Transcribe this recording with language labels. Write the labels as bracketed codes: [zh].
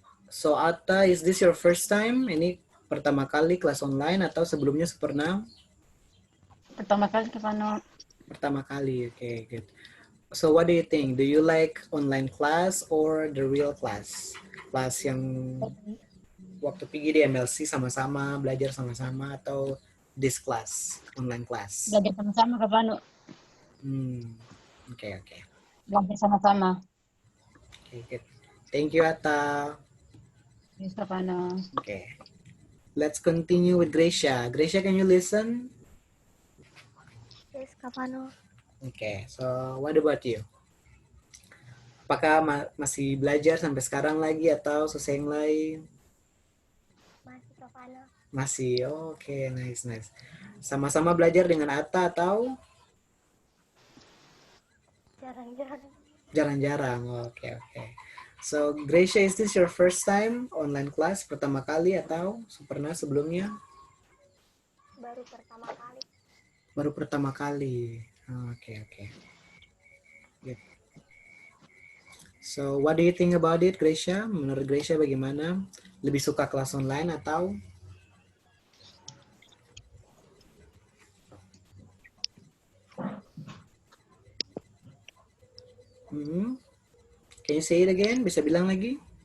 [en] So Atta, is this your first time? [id] Ini pertama kali kelas online atau sebelumnya pernah? Pertama kali Kak Fano. Pertama kali, oke, good. [en] So what do you think? Do you like online class or the real class? [id] Kelas yang waktu pergi di MLC sama-sama, belajar sama-sama, atau [en] this class, online class? [id] Belajar sama-sama Kak Fano. Oke. Belajar sama-sama. [en] Okay, good. Thank you, Atta. Yes, Kak Fano. Okay. Let's continue with Gracia. Gracia, can you listen? Yes, Kak Fano. Okay, so what about you? [id] Apakah masih belajar sampai sekarang lagi atau selesai yang lain? Masih, Kak Fano. Masih, oke, nice. Sama-sama belajar dengan Atta atau? Jarang-jarang. Jarang-jarang, oke. [en] So, Gracia, is this your first time online class? [id] Pertama kali atau pernah sebelumnya? Baru pertama kali. Baru pertama kali. Oke. Good. [en] So, what do you think about it, Gracia? [id] Menurut Gracia bagaimana? Lebih suka kelas online atau? [en] Can you say it again? [id] Bisa bilang lagi?